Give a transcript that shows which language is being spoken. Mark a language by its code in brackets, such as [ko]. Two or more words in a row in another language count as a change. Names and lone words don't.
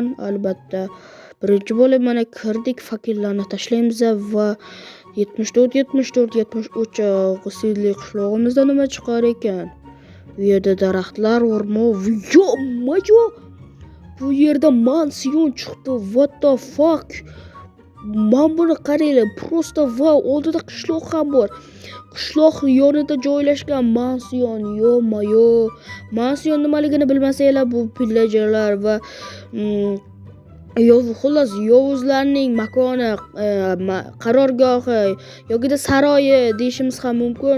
[uz] Albatta birinchi bo'lib mana kirdik, fakirlarni tashlaymiz va 73 sidli qishlog'imizda nima chiqar ekan? Bu yerda daraxtlar, o'rmon, yo-mayo! Bu yerda mansion chiqdi. [en] What the fuck? [uz] Men buni qaranglar, prosta va oldida qishloq ham bor. Qishloq yonida joylashgan mansion, yo-mayo. Mansion nimaligini bilmasanglar, bu pillagerlar va xullas yovuzlarning makoni, qarorgohi yoki saroyi deyishimiz ham mumkin.